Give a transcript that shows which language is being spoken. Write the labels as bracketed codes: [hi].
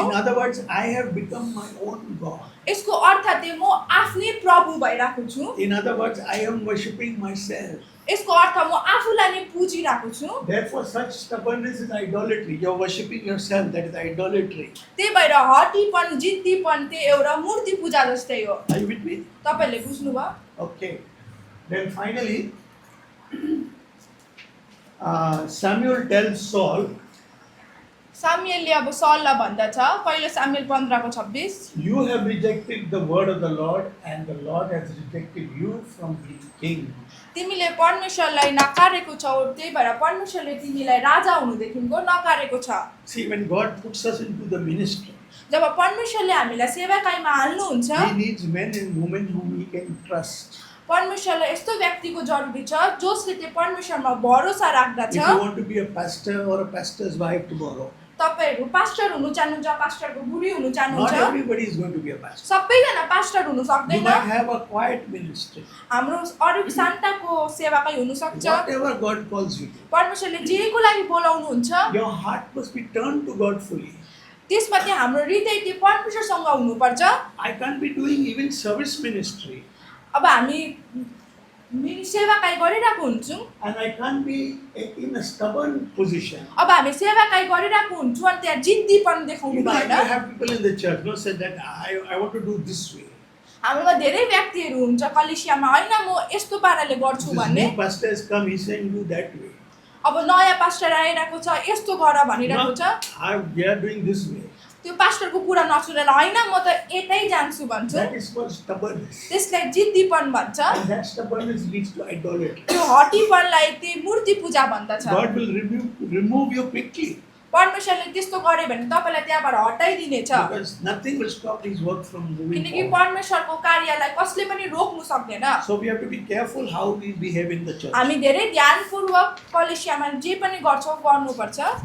[en] In other words, I have become my own God. [ne] यसको अर्थ चाहिँ म आफ्नै प्रभु भइरहेको छु। [en] In other words, I am worshipping myself. [ne] यसको अर्थ म आफूलाई नै पुजिरहेको छु। [en] Therefore, such stubbornness is idolatry. You are worshipping yourself. That is idolatry. [ne] त्यही भएर हटीपन जिद्दीपन चाहिँ एउटा मूर्ति पूजा जस्तै हो। [en] Are you with me? [ne] तपाईँले बुझ्नुभयो? [en] Okay. Then finally, Samuel tells Saul, [ne] सामुएलले अब सललाई भन्दछ पहिलो Samuel 15:26 [en] "You have rejected the word of the Lord, and the Lord has rejected you from being king." [ne] तिमीले परमेश्वरलाई नकारेको छौ, त्यही भएर परमेश्वरले तिमीलाई राजा हुनुदेखिको नकारेको छ। [en] See, when God puts us into the ministry, [ne] जब परमेश्वरले हामीलाई सेवाकाईमा हाल्नुहुन्छ [en] He needs men and women whom He can trust. [ne] परमेश्वरलाई यस्तो व्यक्तिको जरुरी छ जसले चाहिँ परमेश्वरमा भरोसा राख्दछ। [en] If you want to be a pastor or a pastor's wife tomorrow, [ne] तपाईहरु पास्टर हुनु चाहनुहुन्छ, पास्टरको बुढी हुनु [en] not [ne] चाहनुहुन्छ, [en] everybody is going to be a pastor. [ne] सबैजना पास्टर हुनु [en] You [ne] सक्दैन। [en] might have a quiet ministry. [ne] हाम्रो अरु शान्ताको सेवाकाई हुन सक्छ। [en] Whatever God calls you to. [ne] परमेश्वरले जेको लागि बोलाउनुहुन्छ [en] Your heart must be turned to God fully. [ne] त्यसमा चाहिँ हाम्रो हृदय चाहिँ परमेश्वरसँग हुनुपर्छ। [en] I can't be doing even service ministry, [ne] अब हामी सेवाकाई गरिरहेको हुन्छौँ, [en] and I can't be in a stubborn position. [ne] अब हामी सेवाकाई गरिरहेको हुन्छौँ अनि त्यहाँ जिद्दीपन देखाउनु [en] You know, [ne] भएन। [en] I have people in the church who said that I want to do this way. [ne] हाम्रोमा धेरै व्यक्तिहरू हुन्छ कलिसियामा, हैन म यस्तो पाराले गर्छु [en] This [ne] भन्ने। [en] new pastor has come, he's saying do that way. [ne] अब नयाँ पास्टर आइरहेको छ यस्तो गर भनिरहेको छ, [en] We are doing this way. [ne] त्यो पास्टरको कुरा नसुनेर हैन म त यतै जान्छु भन्छु, [en] That is called stubbornness. [ne] त्यसलाई जिद्दीपन भन्छ। [en] And that stubbornness leads to idolatry. [ne] त्यो हटीपनलाई चाहिँ मूर्ति पूजा भन्दछ। [en] God will remove you quickly, [ne] परमेश्वरले त्यस्तो गरे भने तपाईलाई त्यहाँबाट हटाइदिनेछ, [en] because nothing will stop His work from moving [ne] किनकि [en] forward. [ne] परमेश्वरको कार्यलाई कसले पनि रोक्नु सक्दैन। [en] So we have to be careful how we behave in the church. [ne] हामी धेरै ध्यानपूर्वक कलिसियामा जे पनि गर्छौँ गर्नुपर्छ।